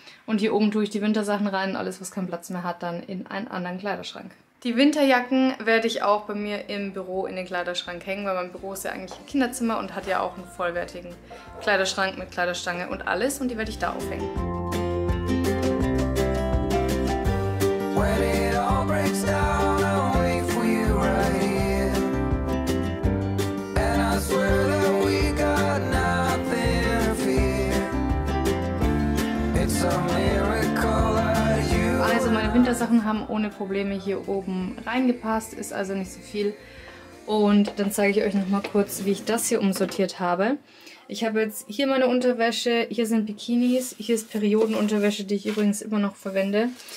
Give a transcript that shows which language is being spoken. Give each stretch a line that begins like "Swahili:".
German: Und hier oben tue ich die Wintersachen rein und alles, was keinen Platz mehr hat, dann in einen anderen Kleiderschrank. Die Winterjacken werde ich auch bei mir im Büro in den Kleiderschrank hängen, weil mein Büro ist ja eigentlich ein Kinderzimmer und hat ja auch einen vollwertigen Kleiderschrank mit Kleiderstange und alles und die werde ich da aufhängen.
English: When it all breaks down, I'll wait for you right here. And I swear that we got nothing to fear. It's a miracle that you.
German: Also meine Wintersachen haben ohne Probleme hier oben reingepasst, ist also nicht so viel. Und dann zeige ich euch noch mal kurz, wie ich das hier umsortiert habe. Ich habe jetzt hier meine Unterwäsche, hier sind Bikinis, hier ist Periodenunterwäsche, die ich übrigens immer noch verwende.